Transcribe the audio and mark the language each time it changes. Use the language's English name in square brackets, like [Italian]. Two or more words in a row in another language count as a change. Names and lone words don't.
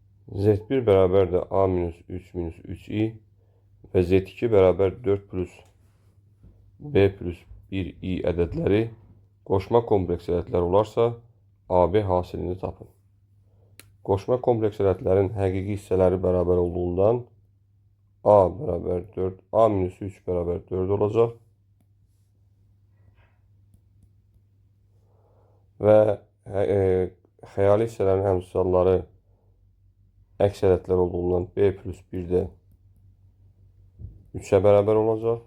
[Azerbaijani] Z1 beraberdir A minus 3 minus 3i ve Z2 beraber 4 plus B plus 1i ədədləri qoşma kompleks ədədlər olarsa, AB hasilini tapın. Qoşma kompleks ədədlərin həqiqi hissələri bərabər olduğundan A bərabər 4, A minus 3 bərabər 4 olacaq. Və xəyali hissələrin həmsalları əks ədədlər olduğundan B plus 1 də 3-ə bərabər olacaq.